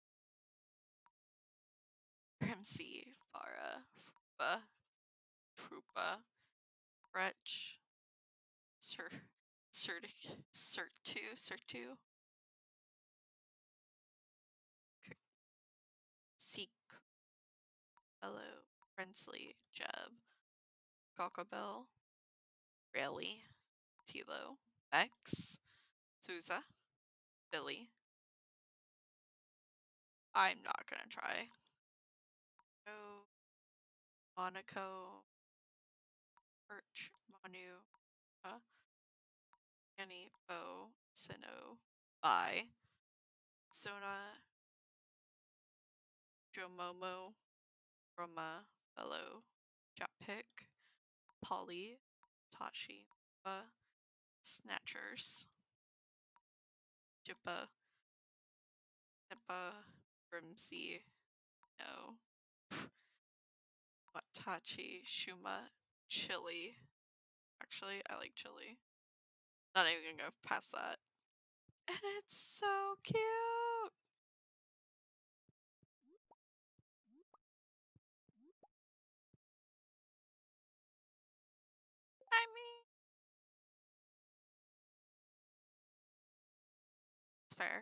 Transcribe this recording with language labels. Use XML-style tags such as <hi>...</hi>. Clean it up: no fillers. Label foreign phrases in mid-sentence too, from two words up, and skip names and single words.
<en>Crimsy, Farah, Frupa, Frupa, Wretch, Sir, Surtic, Surtu, Seek, Hello, Prinsley, Jeb, Cockabell, Rayleigh, Tilo, X, Souza, Billy. I'm not gonna try. Oh, Monaco, Perch, Manu, Annie, Bo, Sino, Bai, Sona, Jomomo, Roma, Bello, Japik, Polly, Tashi, Snatchers, Jippa, Nippa, Grimsy, No, Watachi, Shuma, Chili. Actually, I like chili. Not even gonna go past that. And it's so cute. I mean, it's fair.</en>